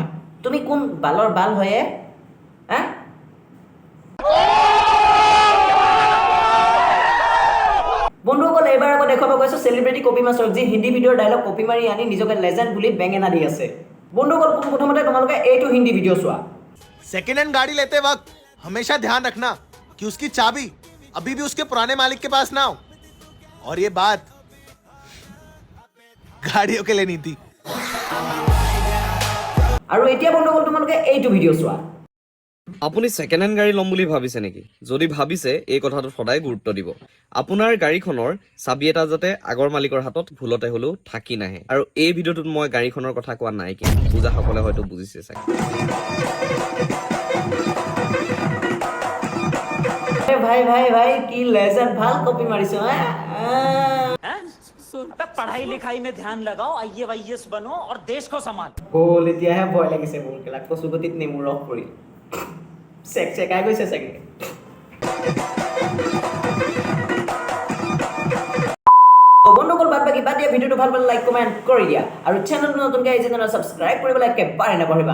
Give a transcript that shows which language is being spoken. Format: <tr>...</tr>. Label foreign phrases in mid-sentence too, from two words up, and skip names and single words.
<as>তুমি কোন বালৰ বাল হয়ে? বন্ধুসকল, এইবাৰ আকৌ দেখুৱাব গৈছোঁ</as> <en>celebrity copy</en> <as>মাষ্টৰক, যি হিন্দী ভিডিঅ'ৰ</as> <en>dialogue copy</en> <as>মাৰি আনি নিজকে লেজেণ্ড বুলি বেঙেনা দি আছে। বন্ধুসকল, প্ৰথমতে তোমালোকে এইটো হিন্দী ভিডিঅ' চোৱা।</as> <en>second hand</en> <hi>गाड़ी लेते वक्त हमेशा ध्यान रखना कि उसकी चाबी अभी भी उसके पुराने मालिक के पास ना हो। और ये बात गाड़ियों के लिए नहीं थी।</hi> <as>আৰু এতিয়া বন্ধুসকল, তোমালোকে এইটো ভিডিঅ' চোৱা। আপুনি</as> <en>second hand</en> <as>গাড়ী ল'ম বুলি ভাবিছে নেকি? যদি ভাবিছে, এই কথাটোত সদায় গুৰুত্ব দিব। আপোনাৰ গাড়ীখনৰ চাবি এটা যাতে আগৰ মালিকৰ হাতত ভুলতে হ'লেও থাকি নাহে। আৰু এই ভিডিঅ'টোত মই গাড়ীখনৰ কথা কোৱা নাই, কিন্তু বুজাসকলে হয়তো বুজিছে চাগে। ভাই কি লেজেণ্ড, ভাল কপি মাৰিছো।</as> <hi>पढ़ाई लिखाई में ध्यान लगाओ, IAS बनो और देश को संभालो।</hi> <as>হ'ল, এতিয়াহে ভয় লাগিছে মোৰ। কেলা কচুগতিত নেমু ৰস পৰি চেকাই গৈছে চাগে। বন্ধুসকল, বাদ দিয়া ভিডিঅ'টো ভাল পালে</as> <en>like comment</en> <as>কৰি দিয়া, আৰু চেনেলটো নতুনকৈ আহিছে তেনে ছাবস্ক্ৰাইব কৰিবলৈ একেবাৰে নাপাহৰিবা।</as>